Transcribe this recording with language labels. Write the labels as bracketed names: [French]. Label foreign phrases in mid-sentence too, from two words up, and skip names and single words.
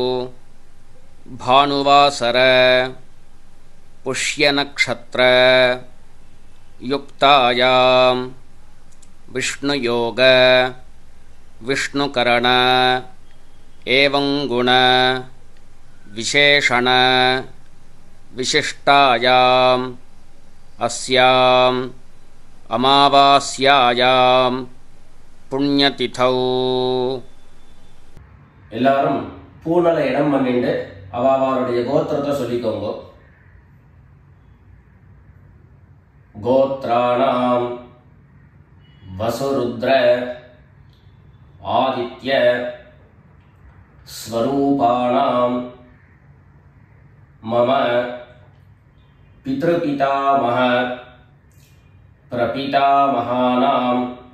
[Sanskrit] भानुवासर पुष्यनक्षत्र युक्तायां विष्णुयोग विष्णुकरण एवं गुण विशेषण विशिष्टायाम् अस्याम् अमावास्यायां पुण्यतिथौ [Tamil] எல்லாரும் பூனல இடம் பண்ணிட்டு அவளுடைய கோத்திரத்தை சொல்லிக்கோங்க. [Sanskrit] गोत्राणाम् वसुरुद्र आदित्य स्वरूपाणाम् मम पितृपितामह प्रपितामहानाम्.